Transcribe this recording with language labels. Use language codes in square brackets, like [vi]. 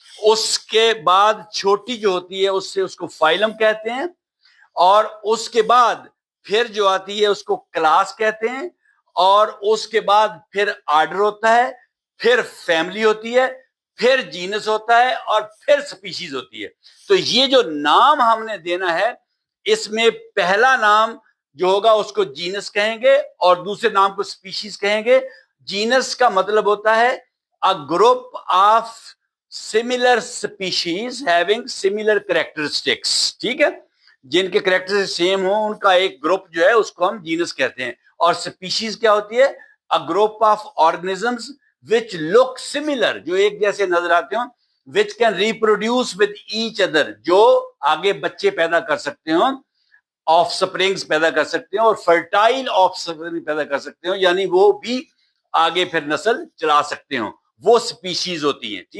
[ur] اس کے بعد چھوٹی جو ہوتی ہے اس کو فائلم کہتے ہیں, اور اس کے بعد پھر جو آتی ہے اس کو کلاس کہتے ہیں, اور اس کے بعد پھر آرڈر ہوتا ہے, پھر فیملی ہوتی ہے, پھر جینس ہوتا ہے, اور پھر سپیشیز ہوتی ہے. تو یہ جو نام ہم نے دینا ہے, اس میں پہلا نام جو ہوگا اس کو جینس کہیں گے, اور دوسرے نام کو سپیشیز کہیں گے. جینس کا مطلب ہوتا ہے [en] a group of similar species having similar characteristics. [ur] ٹھیک ہے, جن کے کریکٹر سیم ہوں ان کا ایک گروپ جو ہے اس کو ہم جینس کہتے ہیں. اور سپیشیز کیا ہوتی ہے, [en] a group of organisms which look similar, [ur] جو ایک جیسے نظر آتے ہوں, [en] which can reproduce with each other, [ur] جو آگے بچے پیدا کر سکتے ہوں, آف سپرنگز پیدا کر سکتے ہیں, اور فرٹائل آف سپرنگ پیدا کر سکتے ہوں, یعنی وہ بھی آگے پھر نسل چلا سکتے ہوں, وہ سپیشیز ہوتی ہیں.